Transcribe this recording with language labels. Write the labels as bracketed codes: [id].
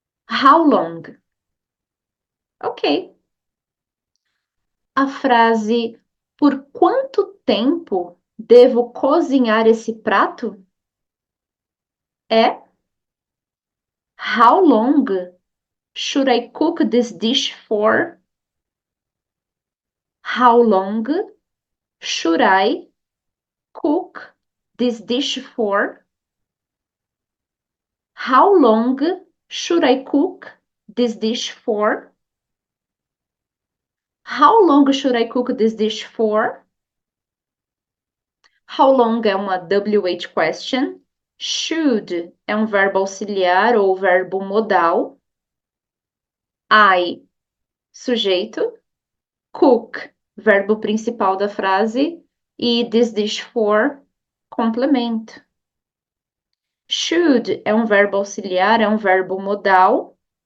[pt] How long? Ok. A frase por quanto tempo devo cozinhar esse prato? [en] É how long should I cook this dish for? How long should I cook this dish for? How long should I cook this dish for? How long should I cook this dish for? [pt] How long é uma WH question. Should é um verbo auxiliar ou verbo modal. I, sujeito. Cook, verbo principal da frase. E this dish for, complemento. Should é um verbo auxiliar, é um verbo modal.